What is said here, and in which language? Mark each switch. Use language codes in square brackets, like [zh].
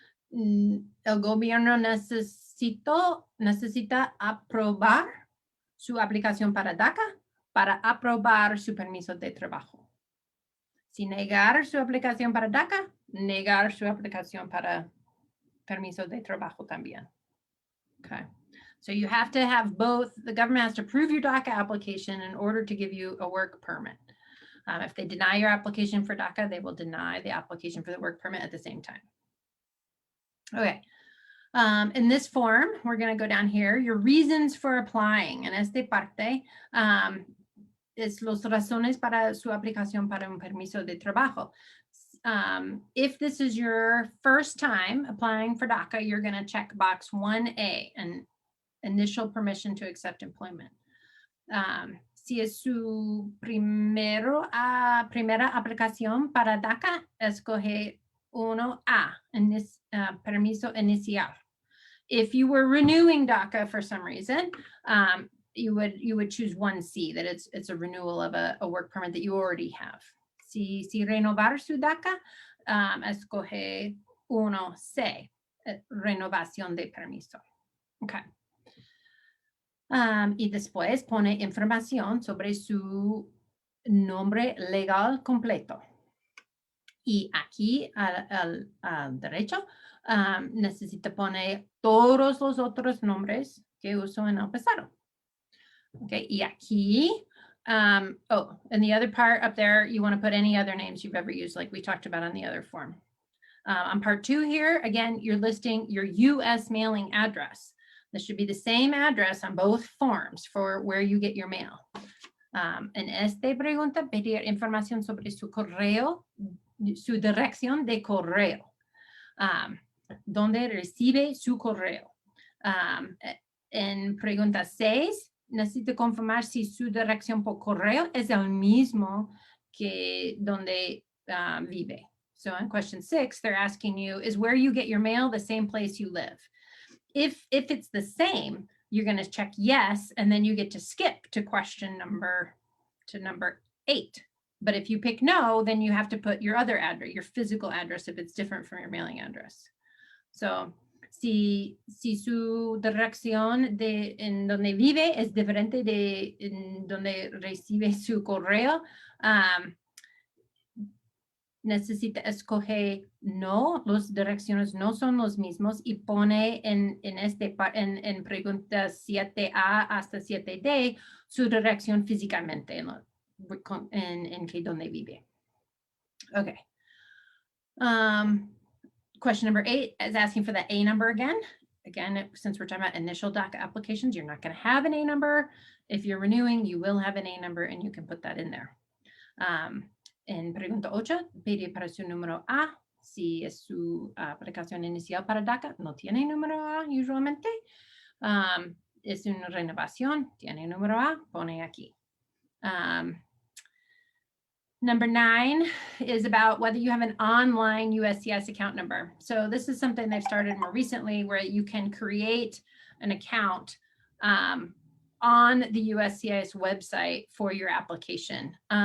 [es] El gobierno necesita aprobar su aplicación para DACA para aprobar su permiso de trabajo. Si negar su aplicación para DACA, negar su aplicación para permiso de trabajo también. [en] Okay. So you have to have both. The government has to approve your DACA application in order to give you a work permit. If they deny your application for DACA, they will deny the application for the work permit at the same time. Okay. In this form, we're going to go down here, your reasons for applying. [es] En esta parte, es los razones para su aplicación para un permiso de trabajo. [en] If this is your first time applying for DACA, you're going to check box 1A, an initial permission to accept employment. [es] Si es su primera aplicación para DACA, escoge 1A, permiso inicial. [en] If you were renewing DACA for some reason, you would choose 1C, that it's a renewal of a work permit that you already have. [es] Si renovar su DACA, escoge 1C, renovación de permiso. Okay. Y después pone información sobre su nombre legal completo. Y aquí al derecho necesita poner todos los otros nombres que usó en el pasado. [en] Okay, [es] y aquí, [en] and the other part up there, you want to put any other names you've ever used, like we talked about on the other form. On part 2 here, again, you're listing your U.S. mailing address. This should be the same address on both forms for where you get your mail. [es] En esta pregunta, pedir información sobre su correo, su dirección de correo, donde recibe su correo. En pregunta 6, necesito confirmar si su dirección por correo es el mismo que donde vive. [en] So in question 6, they're asking you, is where you get your mail the same place you live? If it's the same, you're going to check yes, and then you get to skip to question number 8. But if you pick no, then you have to put your other address, your physical address, if it's different from your mailing address. [es] So si su dirección de en donde vive es diferente de en donde recibe su correo, necesita escoger no, las direcciones no son los mismos y pone en preguntas 7A hasta 7D su dirección físicamente en que donde vive. [en] Okay. Question number 8 is asking for the A number again. Again, since we're talking about initial DACA applications, you're not going to have an A number. If you're renewing, you will have an A number and you can put that in there. [es] En pregunta 8, pide para su número A. Si es su aplicación inicial para DACA, no tiene número A usualmente. Es una renovación, tiene número A, pone aquí. [en] Number 9 is about whether you have an online USCIS account number. So this is something they've started more recently where you can create an account on the USCIS website for your application.